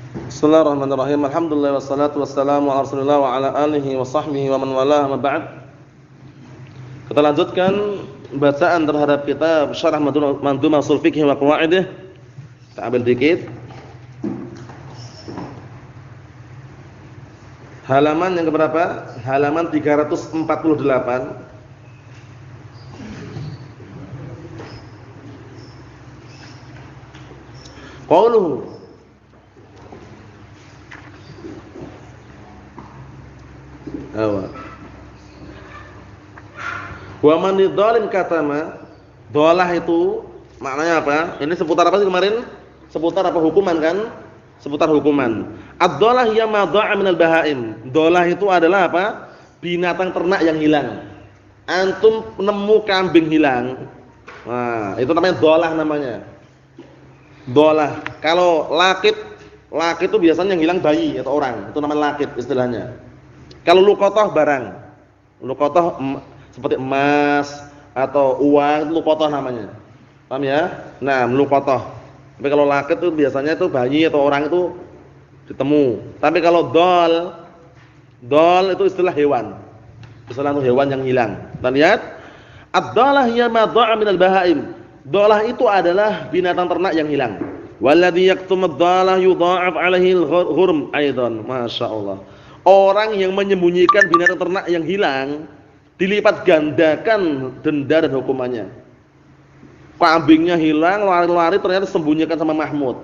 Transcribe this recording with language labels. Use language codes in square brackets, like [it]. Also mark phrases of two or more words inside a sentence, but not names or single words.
[ar] بسم الله الرحمن الرحيم. الحمد لله والصلاة والسلام على رسول الله وعلى آله وصحبه ومن والاه، أما بعد. [id] Kita lanjutkan bacaan terhadap kitab Syarah Mandhumah Ushul Fiqh wa Qawaidih. Kita ambil dikit. Halaman yang keberapa? Halaman 348. [ar] قوله ومن ضالة كتما, [id] dhalah itu maknanya apa? Ini seputar apa sih kemarin? Seputar apa hukuman kan? Seputar hukuman. [ar] الضالة هي ما ضاع من البهائم. [id] Dhalah itu adalah apa? Binatang ternak yang hilang. Antum nemu kambing hilang. Nah, itu namanya dhalah namanya. Dhalah. Kalau lakit itu biasanya yang hilang bayi atau orang. Itu namanya lakit istilahnya. Kalau luqatah barang. Luqatah seperti emas atau uang, itu luqatah namanya. Paham ya? Nah, luqatah. Tapi kalau lakit itu biasanya itu bayi atau orang itu ditemu. Tapi kalau dhal itu istilah hewan. Istilah untuk hewan yang hilang. Kita lihat, [ar] الضالة هي ما ضاع من البهائم. [id] Dhalah itu adalah binatang ternak yang hilang. [ar] والذي يكتم الضالة يضاعف عليه الغرم أيضا. [id] Masyaallah. Orang yang menyembunyikan binatang ternak yang hilang dilipat gandakan denda dan hukumannya. Kambingnya hilang, lari-lari ternyata sembunyikan sama Mahmud.